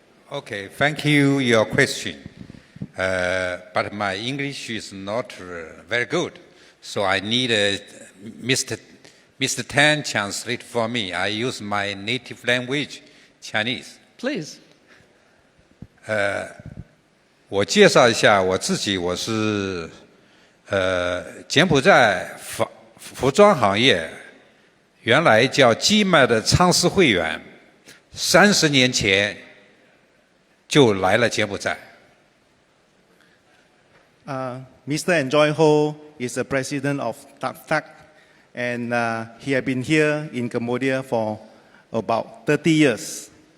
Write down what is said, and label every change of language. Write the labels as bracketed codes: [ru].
[en] Okay, thank you your question. But my English is not very good, so I need Mr. Tan translate for me. I use my native language, Chinese. Please. [zh] 我介绍一下我自己，我是柬埔寨服装行业，原来叫基麦的仓司会员，30年前就来了柬埔寨。 [en] Mr. Enjoy Ho is the president of TVET, and he has been here in Cambodia for about 30 years.